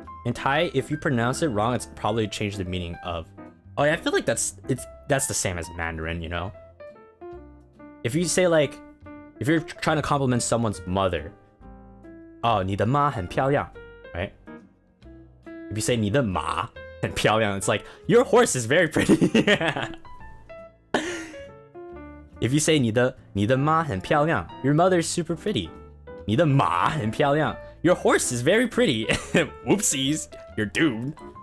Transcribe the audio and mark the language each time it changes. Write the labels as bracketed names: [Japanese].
[English] In Thai, if you pronounce it wrong, it's probably changed the meaning of... Oh yeah, I feel like that's the same as Mandarin, you know? If you say like... If you're trying to compliment someone's mother... [Chinese] Oh, 你的妈很漂亮, right? [English] If you say [Chinese] 你的马很漂亮, [English] it's like, your horse is very pretty. If you say [Chinese] 你的妈很漂亮, [English] your mother is super pretty. [Chinese] 你的马很漂亮. [English] Your horse is very pretty. Whoopsies, you're doomed.